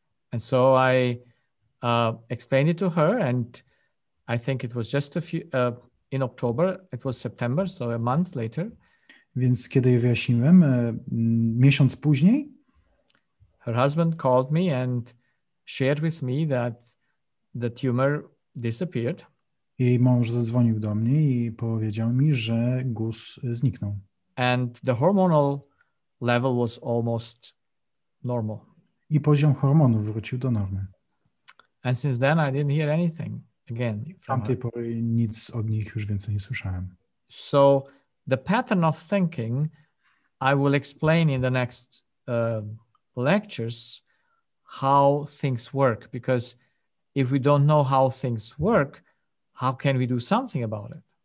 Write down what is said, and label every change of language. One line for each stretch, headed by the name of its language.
English: And so I explained it to her, and I think it was just in October, it was September, so a month later.
Polish: Więc kiedy je wyjaśniłem, miesiąc później,
English: her husband called me and shared with me that the tumor disappeared.
Polish: Jej mąż zadzwonił do mnie i powiedział mi, że guz zniknął.
English: And the hormonal level was almost normal.
Polish: I poziom hormonów wrócił do normy.
English: And since then I didn't hear anything again.
Polish: W tamtej pory nic od nich już więcej nie słyszałem.
English: So the pattern of thinking I will explain in the next lectures how things work, because if we don't know how things work, how can we do something about it?